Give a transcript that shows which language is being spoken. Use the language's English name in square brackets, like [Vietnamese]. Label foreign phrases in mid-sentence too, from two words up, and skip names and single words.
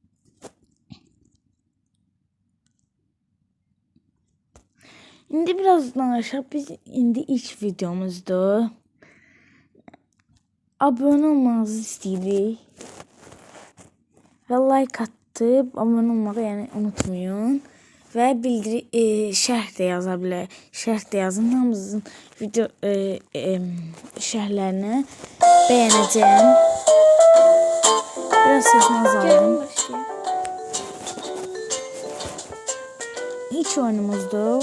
[Azerbaijani] İndi birazdan aşağı biz indi ilk videomuzdu. [Turkish] Abone olmanızı isteyirik. Ve like atıp abone olmağı yani unutmayın. [Azerbaijani] Ve bildiri şərh də yaza bilər. Şərh də yazın. Hamınızın video şərhlərini bəyənəcəm. Biraz səsini azaldım. İlk oyunumuzdu.